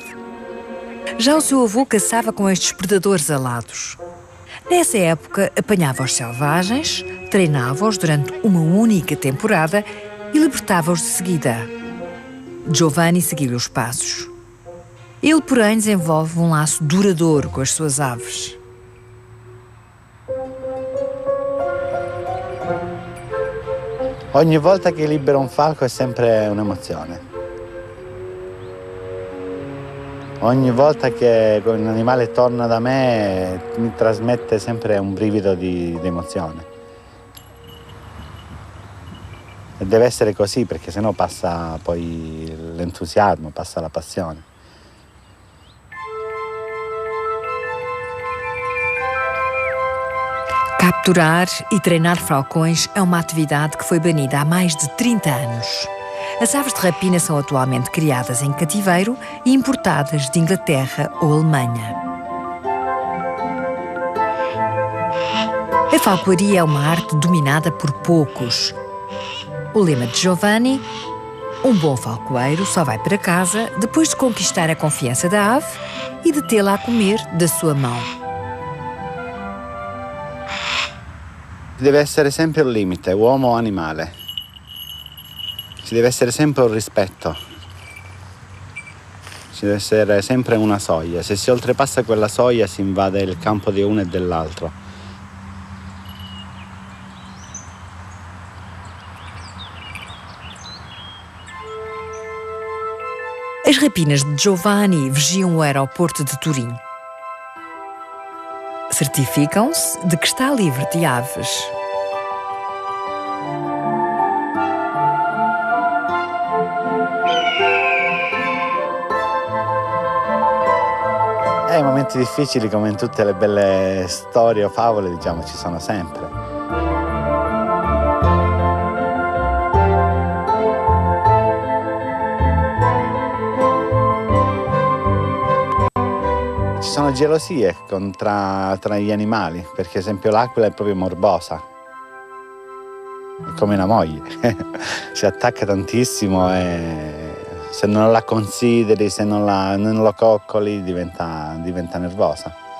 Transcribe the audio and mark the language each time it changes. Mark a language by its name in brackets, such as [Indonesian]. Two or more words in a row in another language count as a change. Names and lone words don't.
[Portuguese] Já o seu avô caçava com estes predadores alados. Nessa época, apanhava os selvagens, treinava-os durante uma única temporada e libertava-os de seguida. Giovanni seguiu-lhe os passos. Ele, porém, desenvolve um laço duradouro com as suas aves. [Italian] Ogni volta che libero un falco è sempre un'emozione. Ogni volta che un animale torna da me mi trasmette sempre un brivido di emozione. E deve essere così perché sennò passa poi l'entusiasmo, passa la passione. [Portuguese] Capturar e treinar falcões é uma atividade que foi banida há mais de 30 anos. As aves de rapina são atualmente criadas em cativeiro e importadas de Inglaterra ou Alemanha. A falcoaria é uma arte dominada por poucos. O lema de Giovanni: um bom falcoeiro só vai para casa depois de conquistar a confiança da ave e de tê-la a comer da sua mão. [Italian] Deve essere sempre il limite, uomo o animale. Ci deve essere sempre un rispetto, ci deve essere sempre una soglia. Se si oltrepassa quella soglia si invade il campo di uno e dell'altro. [Portuguese] As rapinas de Giovanni vigiam o aeroporto de Turim. Certificam-se de que está livre de aves. [Italian] I momenti difficili, come in tutte le belle storie o favole, diciamo, ci sono sempre. Ci sono gelosie tra gli animali, perché ad esempio l'aquila è proprio morbosa, è come una moglie, si attacca tantissimo e se non la consideri, se non lo coccoli, diventa nervosa.